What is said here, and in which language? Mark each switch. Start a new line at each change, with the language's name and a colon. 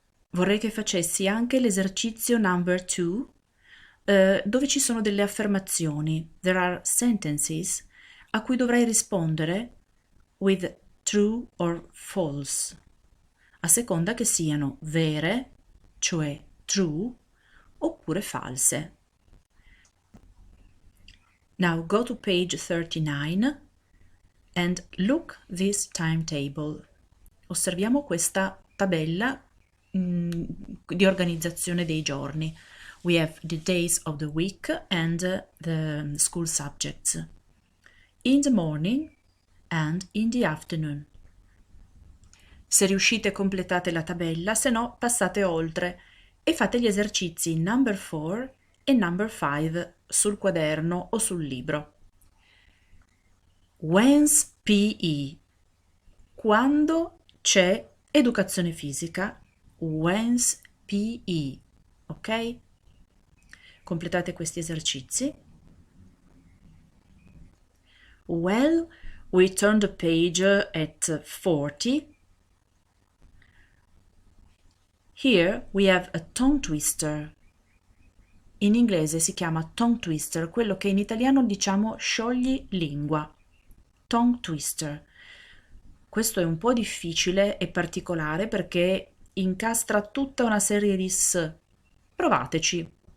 Italian: Vorrei che facessi anche l'esercizio number 2, dove ci sono delle affermazioni.
English: There are sentences
Italian: a cui dovrai rispondere
English: with true or false,
Italian: a seconda che siano vere, cioè true, oppure false.
English: Now go to page 39 and look this timetable.
Italian: Osserviamo questa tabella di organizzazione dei giorni.
English: We have the days of the week and the school subjects. In the morning and in the afternoon.
Italian: Se riuscite completate la tabella, se no passate oltre e fate gli esercizi number 4 e number 5 sul quaderno o sul libro.
English: When's PE?
Italian: Quando c'è educazione fisica?
English: When's PE? Ok?
Italian: Completate questi esercizi.
English: Well, we turn the page at 40. Here we have a tongue twister.
Italian: In inglese si chiama tongue twister, quello che in italiano diciamo sciogli lingua. Tongue twister. Questo è un po' difficile e particolare perché incastra tutta una serie di s. Provateci.